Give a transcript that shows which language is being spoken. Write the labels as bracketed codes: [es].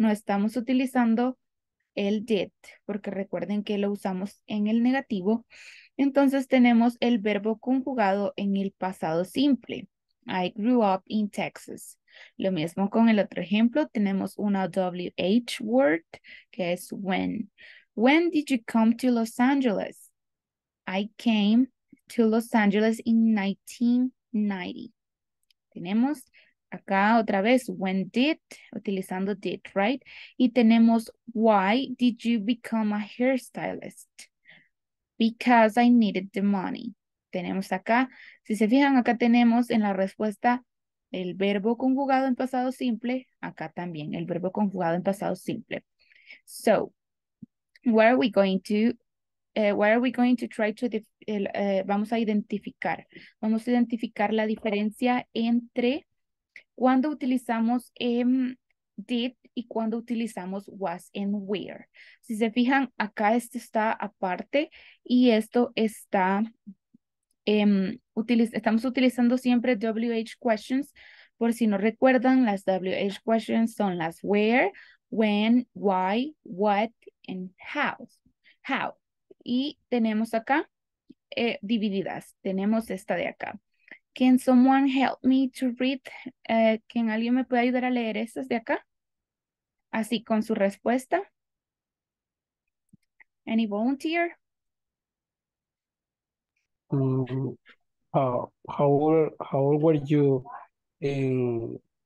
[es] No estamos utilizando el did, porque recuerden que lo usamos en el negativo. Entonces tenemos el verbo conjugado en el pasado simple. [en] I grew up in Texas. [es] Lo mismo con el otro ejemplo. Tenemos una WH word que es when. [en] When did you come to Los Angeles? I came to Los Angeles in 1990. [es] Tenemos acá otra vez, when did, utilizando did, right? Y tenemos, [en] why did you become a hairstylist? Because I needed the money. [es] Tenemos acá, si se fijan, acá tenemos en la respuesta el verbo conjugado en pasado simple, acá también el verbo conjugado en pasado simple. [en] So, what are we going to try to, [es] vamos a identificar la diferencia entre cuando utilizamos did y cuando utilizamos was and where. Si se fijan, acá esto está aparte y esto está, estamos utilizando siempre WH questions. Por si no recuerdan, las WH questions son las where, when, why, what, and how. How. Y tenemos acá divididas. Tenemos esta de acá. [en] Can someone help me to read? [es] ¿Quién alguien me puede ayudar a leer estas de acá? Así con su respuesta. [en] Any volunteer? Mm, how old were you in,